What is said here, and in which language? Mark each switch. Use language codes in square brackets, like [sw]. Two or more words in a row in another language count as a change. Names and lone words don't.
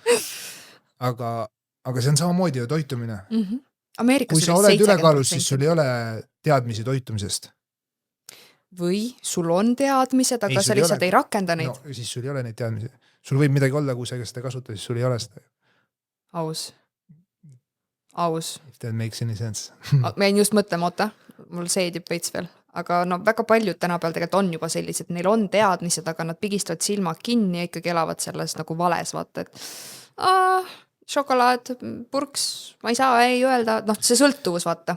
[et] Aga see on samamoodi ju toitumine. Kui sa oled ülekaalus, siis sul ei ole teadmisi toitumisest. Või sul on teadmised, aga sa lihtsalt ei rakenda neid. No, siis sul ei ole neid teadmisi. Sul võib midagi olla, kui sa seda kasuta, siis sul ei ole seda. Aus. [en] If that makes any sense. [et] Ma jäin just mõtlema, oota, mul seedib veits veel. Aga väga paljud tänapäeval tegelikult on juba sellised, neil on teadmised, aga nad pigistavad silmad kinni ja ikkagi elavad selles nagu vales, vaata, et šokolaad, purks, ma ei saa ei öelda, see sõltuvus, vaata.